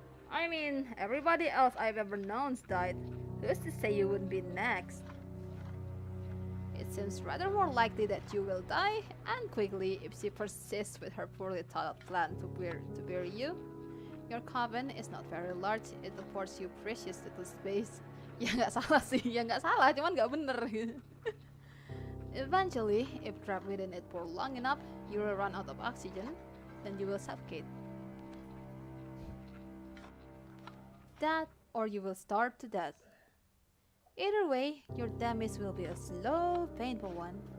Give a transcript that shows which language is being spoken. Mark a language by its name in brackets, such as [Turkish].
[English] I mean, everybody else I've ever known's died. Who's to say you wouldn't be next? It seems rather more likely that you will die, and quickly, if she persists with her poorly thought out plan to bury you. Your coven is not very large, it affords you precious little space. [Indonesian] Ya nggak salah sih, ya nggak salah, cuman nggak bener. [English] Eventually, if trapped within it for long enough, you will run out of oxygen, then you will suffocate. that or you will starve to death. Either way, your demise will be a slow, painful one.